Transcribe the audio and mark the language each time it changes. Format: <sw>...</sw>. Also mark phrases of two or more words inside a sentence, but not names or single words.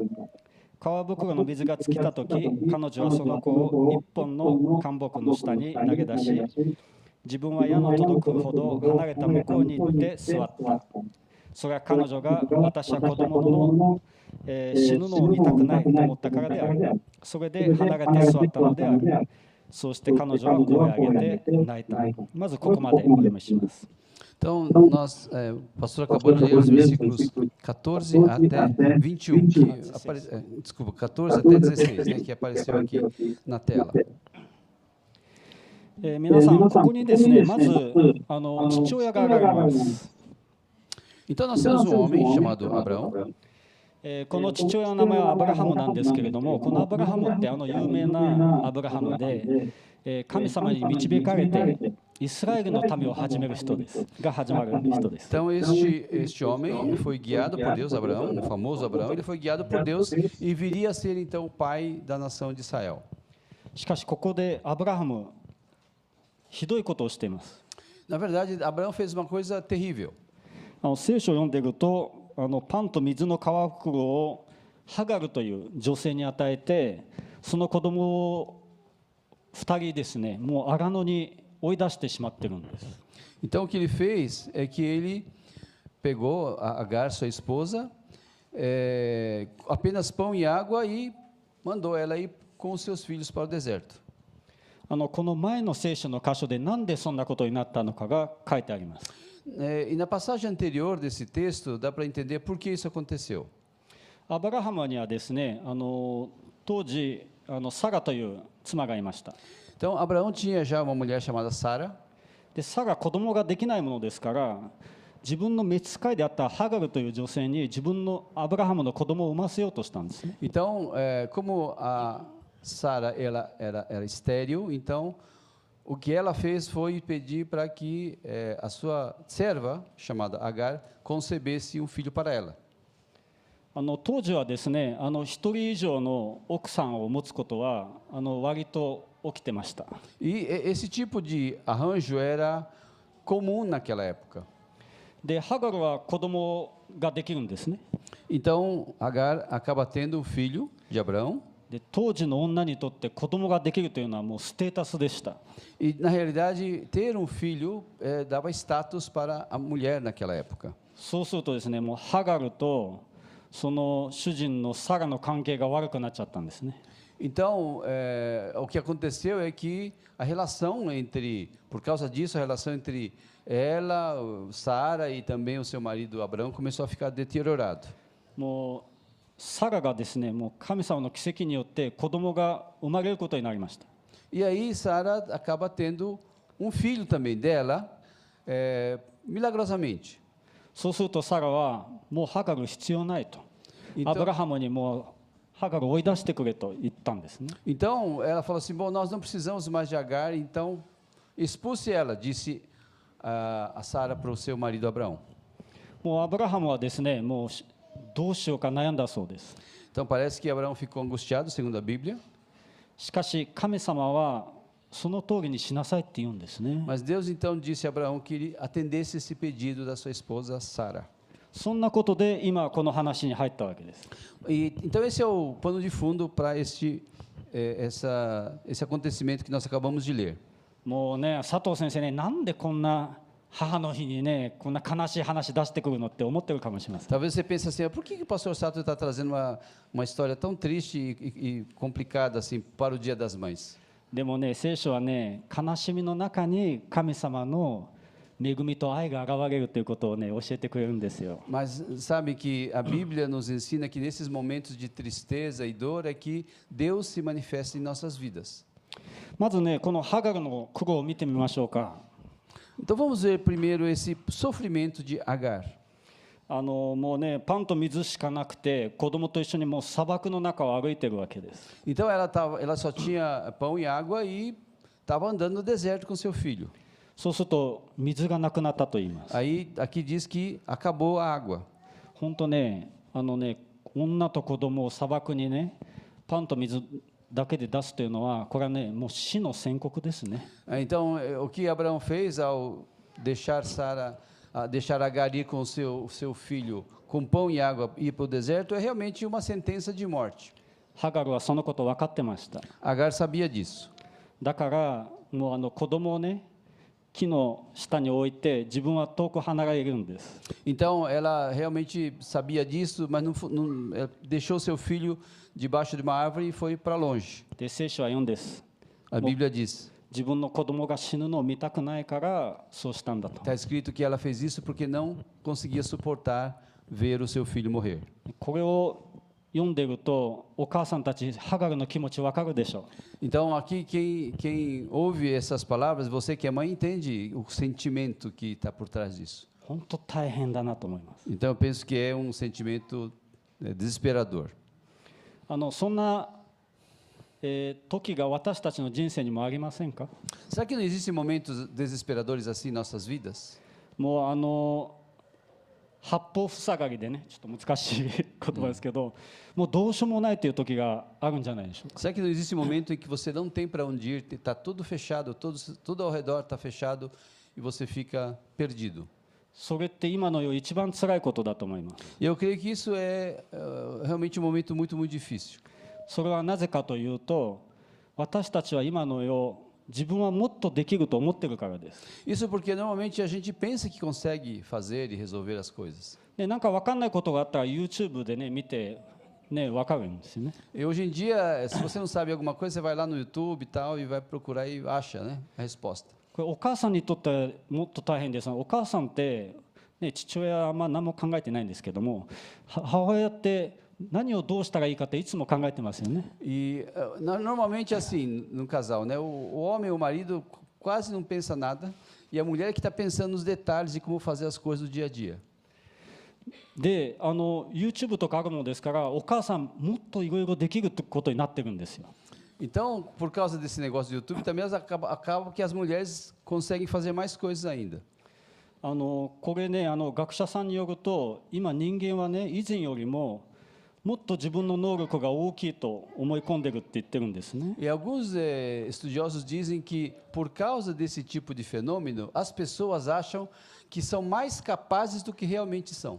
<ja>皮袋の水が尽きたとき、彼女はその子を一本の干木の下に投げ出し、自分は矢の届くほど離れた向こうに行って座った。それは彼女が私は子供の、死ぬのを見たくないと思ったからである。それで離れて座ったのである。そうして彼女は声を上げて泣いた。まずここまでお読みします。</ja> <pt>Então, nós, o pastor acabou de ler os versículos 14 até 21, desculpa, 14 até 16, né, que apareceu aqui na tela.</pt> <ja>皆さん、ここにですね、まず父親が挙がります。</ja> <pt>Então, nós temos um homem chamado Abraão.</pt> <ja>この父親の名前はアブラハムなんですけれども、このアブラハムって有名なアブラハムで、神様に導かれてイスラエルの民を始める人です。が始まる人です。</ja> <pt>Então, este homem foi guiado por Deus, Abraão, o famoso Abraão, ele foi guiado por Deus e viria a ser então o pai da nação de Israel.</pt> <ja>しかしここでアブラハム、ひどいことをしています。</ja> <pt>Na verdade, Abraão fez uma coisa terrível.</pt> <ja>聖書を読んでいると、パンと水の皮袋をハガルという女性に与えて、その子供を2人ですね、もう荒野に追い出してしまっているんです。</ja> <pt>Então, o que ele fez é que ele pegou a Agar, sua esposa, apenas pão e água e mandou ela ir com os seus filhos para o deserto.</pt> <ja>この前の聖書の箇所でなんでそんなことになったのかが書いてあります。</ja> <pt>E na passagem anterior desse texto, dá para entender por que isso aconteceu.</pt> <ja>アブラハムにはですね、当時サラという妻がいました。</ja> <pt>Então, Abraão tinha já uma mulher chamada Sara.</pt> <ja>でサラ子供ができないものですから、自分の召使いであったハガルという女性に自分のアブラハムの子供を産ませようとしたんですね。</ja> <pt>Então, como a Sara ela era estéril, então o que ela fez foi pedir para que a sua serva, chamada Agar, concebesse um filho para ela.</pt> <ja>当時はですね、一人以上の奥さんを持つことは割と起きてました。</ja> <pt>E esse tipo de arranjo era comum naquela época.</pt> <ja>で、ハガルは子供ができるんですね。</ja> <pt>Então, Agar acaba tendo um filho de Abraão.</pt> <ja>で、当時の女にとって子供ができるというのはもうステータスでした。</ja> <pt>E, na realidade, ter um filho dava status para a mulher naquela época.</pt> <ja>そうするとですね、もうハガルとその主人のサラの関係が悪くなっちゃったんですね。</ja> <pt>Então, o que aconteceu é que a relação por causa disso, a relação entre ela, Sara e também o seu marido Abraão começou a ficar deteriorado.</pt> <ja>もうサラがですね、もう神様の奇跡によって子供が生まれることになりました。</ja> <pt>E aí Sara acaba tendo um filho também dela, milagrosamente.</pt> <ja>そうするとサラはもうハガル必要ないと、アブラハムにもうハガルを追い出してくれと言ったんですね。</ja> <pt>Então ela falou assim: bom, nós não precisamos mais de Agar, então expulse ela, disse a Sara para o seu marido Abraão.</pt> <ja>もうアブラハムはですね、もうどうしようか悩んだそうです。</ja> <pt>Então parece que Abraão ficou angustiado, segundo a Bíblia.</pt> <ja>しかし神様はその通りにしなさいって言うんですね。</ja> <pt>Mas Deus então disse a Abraão que ele atendesse esse pedido da sua esposa Sara.</pt> <ja>そんなことで今この話に入ったわけです。</ja> <pt>Então esse é o pano de fundo para esse acontecimento que nós acabamos de ler.</pt> <ja>もうね、佐藤先生ね、なんでこんな母の日にね、こんな悲しい話出してくるのって思ってるかもしれません。</ja> <pt>Talvez você pense assim: por que o pastor Sato está trazendo uma história tão triste e complicada assim para o Dia das Mães?</pt> <ja>でもね、聖書はね、悲しみの中に神様の恵みと愛が現れるということをね教えてくれるんですよ。</ja> <pt>Mas sabe que a Bíblia nos ensina que nesses momentos de tristeza e dor é que Deus se manifesta em nossas vidas.</pt> <ja>まずねこのハガルの苦労を見てみましょうか。</ja> <pt>Então vamos ver primeiro esse sofrimento de Agar.</pt> <ja>もうねパンと水しかなくて子供と一緒にもう砂漠の中を歩いてるわけです。</ja> <pt>Então ela só tinha pão e água e estava andando no deserto com seu filho.</pt> <ja>そうすると水がなくなったと言います。</ja> <pt>Aí aqui diz que acabou a água.</pt> <ja>本当ね女と子供を砂漠にねパンと水だけで出すというのはこれはねもう死の宣告ですね。</ja> <pt>Então o que Abraão fez ao deixar deixar Agar ir com o seu filho com pão e água ir para o deserto é realmente uma sentença de morte.</pt> <ja>ハガルはそのこと分かってました。</ja> <pt>Agar sabia disso.</pt> <ja>だからもう子供をね木の下に置いて自分は遠く離れるんです。</ja> <pt>Então ela realmente sabia disso, mas ela deixou seu filho debaixo de uma árvore e foi para longe.</pt> <ja>で聖書は言うんです。</ja> <pt>A Bíblia diz.</pt> <ja>自分の子供が死ぬのを見たくないからそうしたんだと。</ja> <pt>Está escrito que ela fez isso porque não conseguia suportar ver o seu filho morrer.</pt> <ja>これを読んでるとお母さんたちハガルの気持ち分かるでしょう。</ja> <pt>Então aqui quem ouve essas palavras, você que é mãe entende o sentimento que está por trás disso.</pt> <ja>本当大変だなと思います。</ja> <pt>Então eu penso que é um sentimento desesperador.</pt> <ja>そんな、時が私たちの人生にもありませんか？</ja> <pt>Será que não existem momentos desesperadores assim em nossas vidas?</pt> <ja>もう八方塞がりでねちょっと難しい言葉ですけど、もうどうしようもないという時があるんじゃないでしょうか。</ja> <pt>Será que não existe momento em que você não tem para onde ir, está tudo fechado, tudo ao redor está fechado e você fica perdido?</pt> <ja>それって今の世一番辛いことだと思います。</ja> <pt>E eu creio que isso é realmente um momento muito difícil.</pt> <ja>それはなぜかというと、私たちは今の世自分はもっとできると思ってるからです。</ja> <pt>Isso porque normalmente a gente pensa que consegue fazer e resolver as coisas.</pt> <ja>でなんか分かんないことがあったら YouTube でね見てね分かるんですよね。</ja> <pt>E hoje em dia, se você não sabe alguma coisa, você vai lá no YouTube e tal e vai procurar e acha, né, a resposta.</pt> <ja>これお母さんにとってはもっと大変です。お母さんって、ね、父親はあんま何も考えてないんですけども、母親って何をどうしたらいいかっていつも考えてますよね。</ja> <pt>E normalmente assim, no casal, né, o homem, o marido quase não pensa nada e a mulher que está pensando nos detalhes de como fazer as coisas do dia a dia.</pt> <ja>でYouTube とかあるものですからお母さんもっといろいろできるってことになってるんですよ。</ja> <pt>Então, por causa desse negócio do YouTube, também acaba que as mulheres conseguem fazer mais coisas ainda.</pt> <ja>これね学者さんによると今人間はね以前よりももっと自分の能力が大きいと思い込んでるって言ってるんですね。</ja> <pt>E alguns estudiosos dizem que, por causa desse tipo de fenômeno, as pessoas acham que são mais capazes do que realmente são.</pt>